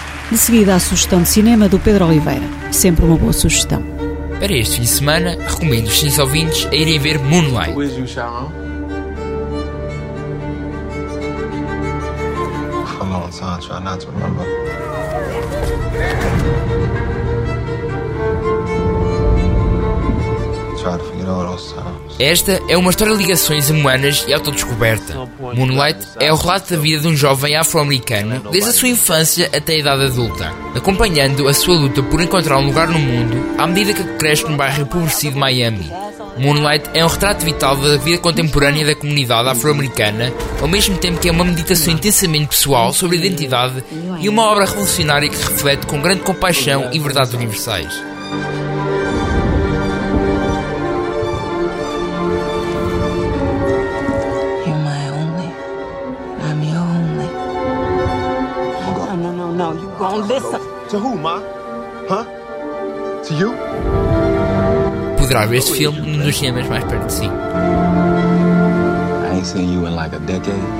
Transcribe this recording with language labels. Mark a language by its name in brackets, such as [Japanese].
[Portuguese] De seguida, a sugestão de cinema do Pedro Oliveira. Sempre uma boa sugestão. Para este fim de semana, recomendo os seus ouvintes a irem ver Moonlight. [English] Who is your shadow? Come on, son, try not to remember. [Portuguese] Esta é uma história de ligações humanas e autodescoberta. Moonlight é o relato da vida de um jovem afro-americano desde a sua infância até a idade adulta, acompanhando a sua luta por encontrar um lugar no mundo à medida que cresce num bairro empobrecido de Miami. Moonlight é um retrato vital da vida contemporânea da comunidade afro-americana, ao mesmo tempo que é uma meditação intensamente pessoal sobre a identidade e uma obra revolucionária que reflete com grande compaixão e verdades universais. [English] Listen. To who, Ma? Huh? To you? [Portuguese] Poderá ver este filme num dos cinemas mais perto de si. [English] I ain't seen you in like a decade.